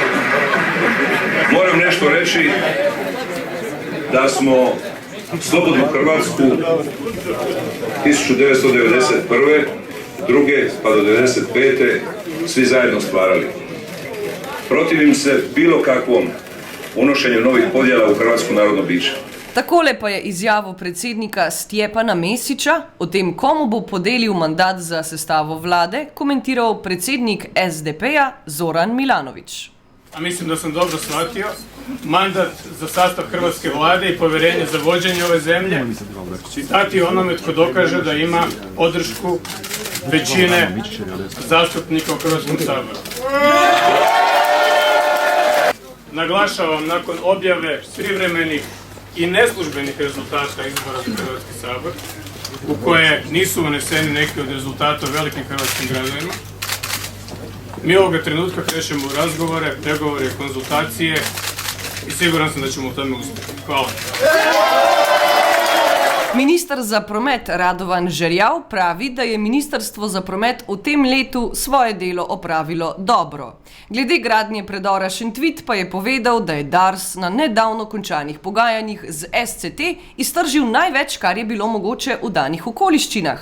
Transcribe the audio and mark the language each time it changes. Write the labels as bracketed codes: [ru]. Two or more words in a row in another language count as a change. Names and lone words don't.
[hr] Moram nešto reći da smo slobodnu Hrvatsku 1991. druge pa do 1995. svi zajedno stvarali. Protivim se bilo kakvom unošenju novih podjela u hrvatsko narodno biće. [sl] Takole pa je izjavo predsednika Stjepana Mesića o tem, komu bo podelil mandat za sestavo vlade, komentiral predsednik SDP-ja Zoran Milanović. [hr] A mislim da sam dobro shvatio, mandat za sastav hrvatske vlade i povjerenje za vođenje ove zemlje dati onome tko dokaže da ima podršku većine zastupnika u Hrvatskom saboru. Naglašavam, nakon objave privremenih i neslužbenih rezultata izbora za Hrvatski sabor, u koje nisu uneseni neki od rezultata velikim hrvatskim građanima, mi ovoga trenutka krećemo u razgovore, pregovore, konzultacije i siguran sam da ćemo u tome uspjeti. Hvala. [sl] Minister za promet Radovan Žerjav pravi, da je Ministrstvo za promet v tem letu svoje delo opravilo dobro. Glede gradnje predora Šentvit pa je povedal, da je Dars na nedavno končanih pogajanjih z SCT iztržil največ, kar je bilo mogoče v danih okoliščinah.